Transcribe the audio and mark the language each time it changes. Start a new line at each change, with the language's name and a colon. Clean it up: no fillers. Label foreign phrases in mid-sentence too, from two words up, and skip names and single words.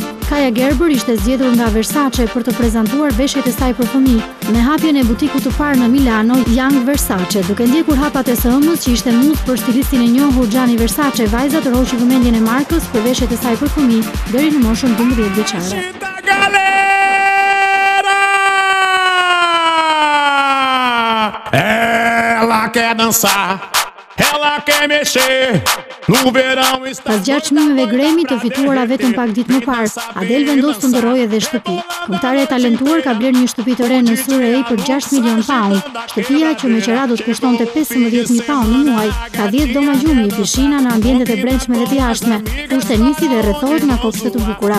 Albanian: Kaja Gerber ishte zgjedhur nga Versace për të prezantuar veshjet e saj për fëmijë në hapjen e butikut të parë në Milano, Young Versace. Duke ndjekur hapat e së ëmës që ishte muz për stilistin e njohur Gianni Versace, vajza tërhoqi vëmendjen e markës për veshjet e saj për fëmijë deri në moshën 12 vjeçare.
Portuguese: Ela quer dançar, ela quer mexer, no verão está.
Albanian: Pas 6 çmimeve Grammy të fituara vetëm pak ditë më parë, Adele vendos të ndërrojë edhe shtëpi. Këngëtarja e talentuar ka blerë një shtëpi të re në Surrey për 6 milion pound. Shtëpia, që me qira do të kushtonte 15.000 pound në muaj, ka 10 doma gjumi, pishina në ambientet e brendshme dhe të jashtme, fushë tenisi dhe rrethohet nga kopshte të bukura.